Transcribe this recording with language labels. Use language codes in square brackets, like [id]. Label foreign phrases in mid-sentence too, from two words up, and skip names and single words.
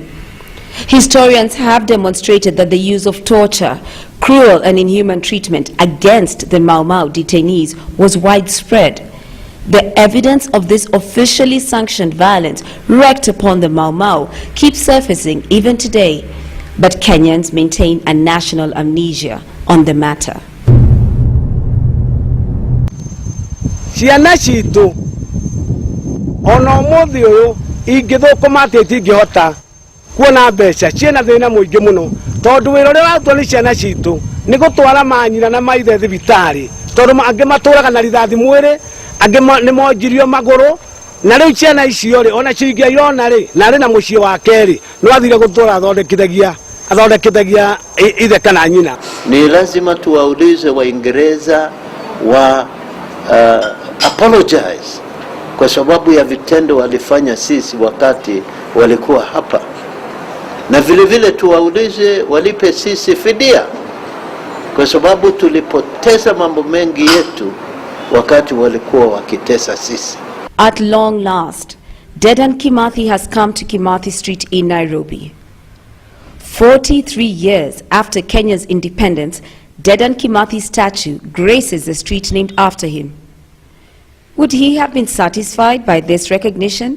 [en] Historians have demonstrated that the use of torture, cruel and inhuman treatment against the Mau Mau detainees was widespread. The evidence of this officially sanctioned violence wreaked upon the Mau Mau keeps surfacing even today, but Kenyans maintain a national amnesia on the matter. [ki] Ciana citu ono muthi uyu ingithukuma atiti ngihota kuona mbeca ciana thina muingi muno tondu wira uria watwo ni ciana citu ni gutwara manyina na maithe thibitari tondu angi maturaga na rithathi mwiri angi ni monjirio maguru na riu ciana icio ri ona ciingia irona ri na ri na mucii wa keri no athire gutura athondekithagia ithe kana nyina. [sw] Ni lazima tuwaulize Waingereza wa apologize kwa sababu ya vitendo walifanya sisi wakati walikuwa hapa, na vile vile tuwaulize walipe sisi fidia kwa sababu tulipoteza mambo mengi yetu wakati walikuwa wakitesa sisi. [en] At long last, Dedan Kimathi has come to Kimathi Street in Nairobi. 43 years after Kenya's independence, Dedan Kimathi's statue graces the street named after him. Would he have been satisfied by this recognition?